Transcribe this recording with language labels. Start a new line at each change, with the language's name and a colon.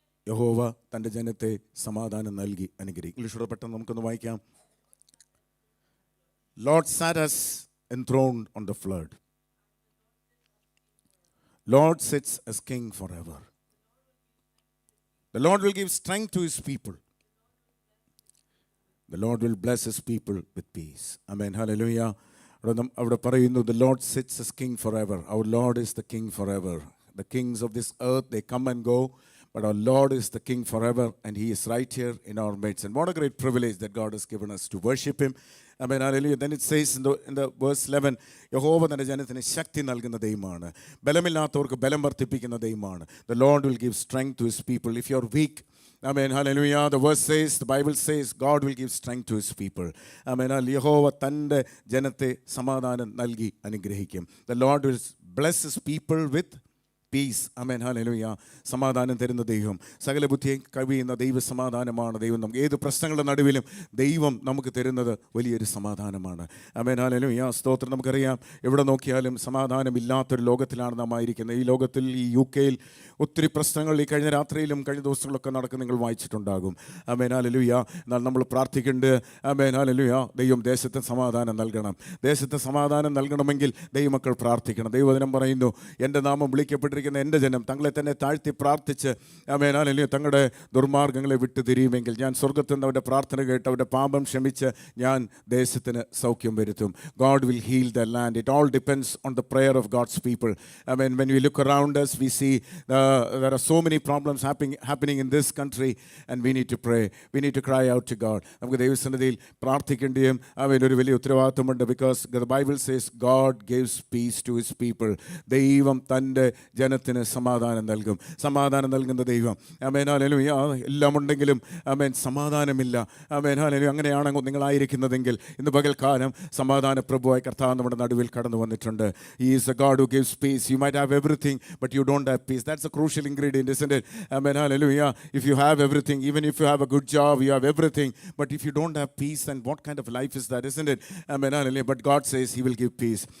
Malayalam: യഹോവ തൻ്റെ ജനത്തെ സമാധാനം നൽകി അനുഗ്രഹിക്കും. ഇംഗ്ലീഷോടെ പെട്ടെന്ന് നമുക്കൊന്ന് വായിക്കാം.
English: Lord sat us enthroned on the flood. Lord sits as king forever. The Lord will give strength to his people. The Lord will bless his people with peace. Amen. Hallelujah.
Malayalam: അവിടെ പറയുന്നു,
English: the Lord sits as king forever. Our Lord is the king forever. The kings of this earth, they come and go, but our Lord is the king forever, and he is right here in our midst. And what a great privilege that God has given us to worship him. Amen. Hallelujah. Then it says in the verse 11,
Malayalam: യഹോവ തൻ്റെ ജനത്തിന് ശക്തി നൽകുന്ന ദൈവമാണ്. ബലമില്ലാത്തവർക്ക് ബലം വർദ്ധിപ്പിക്കുന്ന ദൈവമാണ്.
English: The Lord will give strength to his people. If you are weak, Amen. Hallelujah. The verse says, the Bible says, God will give strength to his people. Amen.
Malayalam: യഹോവ തൻ്റെ ജനത്തെ സമാധാനം നൽകി അനുഗ്രഹിക്കും.
English: The Lord will bless his people with
Malayalam: piece. Amen, hallelujah. സമാധാനം തരുന്ന ദൈവം, സകല ബുദ്ധിയെ കവിയുന്ന ദൈവ സമാധാനമാണ് ദൈവം. നമുക്ക് ഏത് പ്രശ്നങ്ങളുടെ നടുവിലും ദൈവം നമുക്ക് തരുന്നത് വലിയൊരു സമാധാനമാണ്. ആമേൻ, ഹല്ലേലൂയ. സ്തോത്രം. നമുക്കറിയാം, എവിടെ നോക്കിയാലും സമാധാനമില്ലാത്തൊരു ലോകത്തിലാണ് നാം ആയിരിക്കുന്നത്. ഈ ലോകത്തിൽ, ഈ UK-യിൽ ഒത്തിരി പ്രശ്നങ്ങൾ ഈ കഴിഞ്ഞ രാത്രിയിലും കഴിഞ്ഞ ദിവസങ്ങളിലൊക്കെ നടക്കുന്ന നിങ്ങൾ വായിച്ചിട്ടുണ്ടാകും. ആമേൻ, ഹല്ലേലൂയ. എന്നാൽ നമ്മൾ പ്രാർത്ഥിക്കേണ്ടത്, ആമേൻ, ഹല്ലേലൂയ, ദൈവം ദേശത്തെ സമാധാനം നൽകണം. ദേശത്തെ സമാധാനം നൽകണമെങ്കിൽ ദൈവമക്കൾ പ്രാർത്ഥിക്കണം. ദൈവവചനം പറയുന്നു, എൻ്റെ നാമം വിളിക്കപ്പെട്ടിരിക്കുന്ന എൻ്റെ ജനം തങ്ങളെ തന്നെ താഴ്ത്തി പ്രാർത്ഥിച്ച്, ആമേൻ, ഹല്ലേലൂയ, തങ്ങളുടെ ദുർമാർഗ്ഗങ്ങളെ വിട്ടു തിരിയുമെങ്കിൽ ഞാൻ സ്വർഗ്ഗത്തിൽ നിന്ന് അവരുടെ പ്രാർത്ഥന കേട്ട് അവരുടെ പാപം ക്ഷമിച്ച് ഞാൻ ദേശത്തിന് സൗഖ്യം വരുത്തും.
English: God will heal the land. It all depends on the prayer of God's people. I mean, when we look around us, we see there are so many problems happening in this country, and we need to pray. We need to cry out to God.
Malayalam: നമുക്ക് ദൈവസന്നിധിയിൽ പ്രാർത്ഥിക്കേണ്ടിയും ഒരു വലിയ ഉത്തരവാദിത്വമുണ്ട്.
English: Because the Bible says God gives peace to his people.
Malayalam: ദൈവം തൻ്റെ ജനത്തിന് സമാധാനം നൽകും. സമാധാനം നൽകുന്ന ദൈവം. ആമേൻ, ഹല്ലേലൂയ. എല്ലാം ഉണ്ടെങ്കിലും ആമേൻ സമാധാനമില്ല. ആമേൻ, ഹല്ലേലൂയ. അങ്ങനെയാണ് നിങ്ങളായിരിക്കുന്നതെങ്കിൽ ഇന്ന് പകൽക്കാലം സമാധാന പ്രഭുവായ കർത്താവ് നമ്മുടെ നടുവിൽ കടന്നു വന്നിട്ടുണ്ട്.
English: He is a God who gives peace. You might have everything, but you don't have peace. That's a crucial ingredient, isn't it? Amen, hallelujah. If you have everything, even if you have a good job, you have everything, but if you don't have peace, then what kind of life is that, isn't it? Amen, hallelujah. But God says he will give peace.